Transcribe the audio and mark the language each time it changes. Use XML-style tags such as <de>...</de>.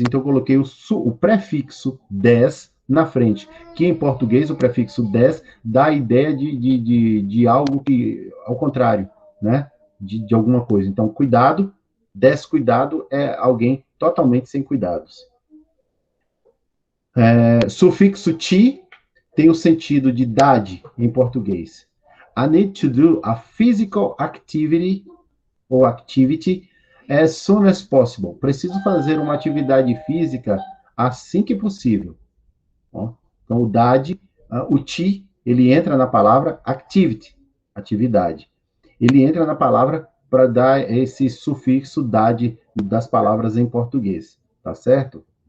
<pt>Então, eu coloquei o prefixo des na frente, que em português o prefixo des dá a ideia de algo que, ao contrário, né? De alguma coisa. Então, cuidado, descuidado é alguém totalmente sem cuidados. Sufixo ti tem o sentido de idade em português.</pt> <en>I need to do a physical activity ou activity as soon as possible.</en> <pt>Preciso fazer uma atividade física assim que possível. Ó, então, o dade, o ti, ele entra na palavra activity, atividade. Ele entra na palavra para dar esse sufixo dade das palavras em português. Tá certo?</pt>